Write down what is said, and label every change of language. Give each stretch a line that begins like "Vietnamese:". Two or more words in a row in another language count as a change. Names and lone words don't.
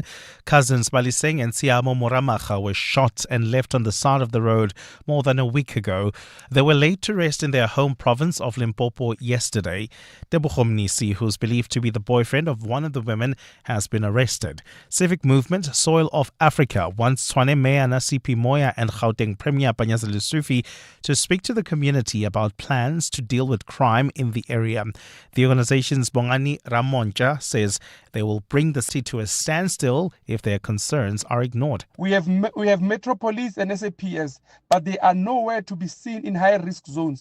English: Cousins Baliseng and Siamo Moramaga were shot and left on the side of the road more than a week ago. They were laid to rest in their home province of Limpopo yesterday. Tebogo Mnisi, who's believed to be the boyfriend of one of the women, has been arrested. Civic Movement Soil of Africa wants Tshwane Mayor Nasipi Moya and Gauteng Premier Panyaza Lesufi to speak to the community about plans to deal with crime in the area. The organization's Bongani Ramonja says they will bring the city to a standstill if their concerns are ignored. We have Metro Police and SAPS, but they are nowhere to be seen in high-risk zones.